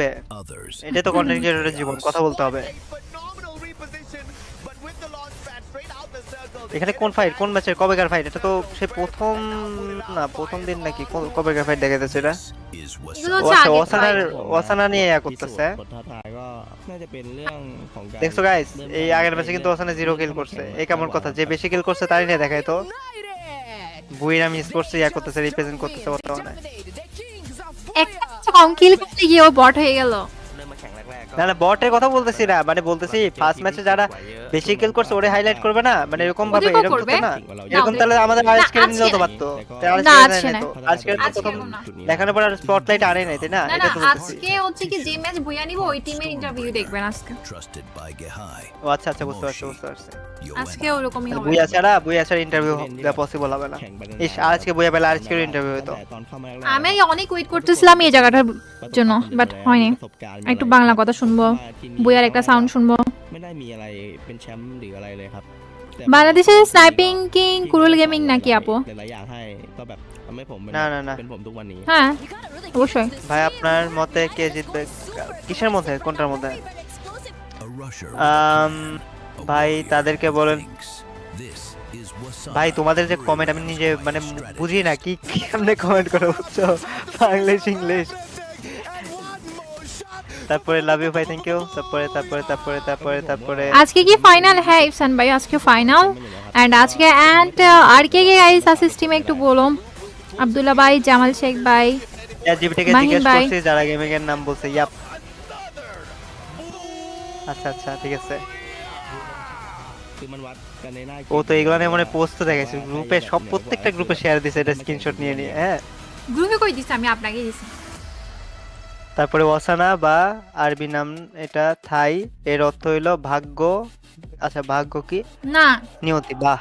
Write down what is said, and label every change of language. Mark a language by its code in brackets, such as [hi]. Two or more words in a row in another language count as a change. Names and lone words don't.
[bn] এটাই তো [en] content creator-এর [bn] জীবন, কথা বলতে হবে। এখানে কোন ফাইট, কোন ম্যাচের কবেকার ফাইট? এটা তো সে প্রথম না প্রথম দিন নাকি কবেকার ফাইট দেখা যাচ্ছে এটা? এগুলো ও হচ্ছে আচ্ছা, আগে ওসানা নিয়ে করতেছে। [th] บทท้าทายก็น่าจะเป็นเรื่องของการ [bn] দেখছো গাইস, [th] เริ่ม [bn] এই আগের ম্যাচে কিন্তু ওসানা 0 কিল করছে। এই কেমন কথা? যে বেশি কিল করছে তারই নিয়ে দেখায় তো। বুইরাম স্পোর্টস করতেছে, রিপ্রেজেন্ট করতেছে বর্তমানে। একটা কম কিল করতে গিয়ে ও বট হয়ে গেল। [th] เริ่มมาแข่งแรกๆก็ [bn] না না, বটের কথা বলতেছি না, মানে বলতেছি [en] first match-এ [bn] যারা বেশি কিল করছে ওরে হাইলাইট করবে না, মানে এরকম ভাবে, ওদেরকেও এরকম করবে? তো না। না, এরকম তাহলে আমাদের না, আরএস কেড়ে নিলেও আজকে তো না। পারতো। না, আজকে না। আজকে তো আজকে প্রথম না। দেখানোর পর আর স্পটলাইট আনে নাই, তাই না? না এটা না, তো বলতেছি। আজকে হচ্ছে কি যে ম্যাচ বইয়া নিব ওই টিমের ইন্টারভিউ দেখবেন আজকে। ও আচ্ছা আচ্ছা, বুঝতে পারছি বুঝতে পারছি। আজকে ওরকমই হবে। বুইয়া ছাড়া ইন্টারভিউ দেওয়া পসিবল হবে না। [th] แข่งไป [bn] ইস, আজকে বুইয়া পেলে আজকের ইন্টারভিউ হতো। [th] ตั้งแต่ตอนเข้ามาแรกๆ [bn] আমি অনেক ওয়েট করতেছিলাম এই জায়গাটার জন্য, বাট হয়নি। [th] ประสบการณ์ [bn] একটু বাংলা কথা শুনবো, বুয়ার একটা সাউন্ড শুনবো। [th] ไม่ได้มีอะไรเป็นแชมป์หรืออะไรเลยครับแต่ [bn] বাংলাদেশের স্নাইপিং কিং কুরুল গেমিং নাকি আপু? [th] หลายๆอย่างให้ก็แบบทำให้ผมเป็น [bn] না না না [th] เป็นผมทุกวันนี้ [bn] হ্যাঁ অবশ্যই। ভাই, আপনার মতে কে জিতবে? কিসের মধ্যে, কোনটার মধ্যে? ভাই তাদেরকে বলেন। ভাই তোমাদের যে কমেন্ট আমি নিজে মানে বুঝি না কি কেমনে কমেন্ট করে, বুঝছো? [en] Banglish English. [bn] তারপরে [en] love you [bn] ভাই, [en] thank you. [bn] তারপরে তারপরে তারপরে তারপরে তারপরে আজকে কি ফাইনাল? হ্যাঁ ইফসান ভাই, আজকে ফাইনাল। এন্ড আজকে আর কে গাইস আছে স্ট্রিমে একটু বলো। আব্দুল্লাহ ভাই, জামাল শেখ ভাই, জিপিটিকে মাহিন জিজ্ঞেস ভাই। করছি যারা গেমিং এর নাম বলছে। ইয়াপ, আচ্ছা আচ্ছা ঠিক আছে। [th] คือมันวัดกันในหน้า [bn] ও তো এগুলো নিয়ে মনে পোস্ট দেখাইছে গ্রুপে, সব প্রত্যেকটা গ্রুপে শেয়ার দিছে এটা স্ক্রিনশট নিয়ে নিয়ে। হ্যাঁ, গ্রুপে কই দিছে? আমি আপনাকে দিছি। তারপরে ওয়াসানা বা আরবি নাম, এটা থাই, এর অর্থ হইলো ভাগ্য। আচ্ছা, ভাগ্য কি? না নিয়তি, বাহ।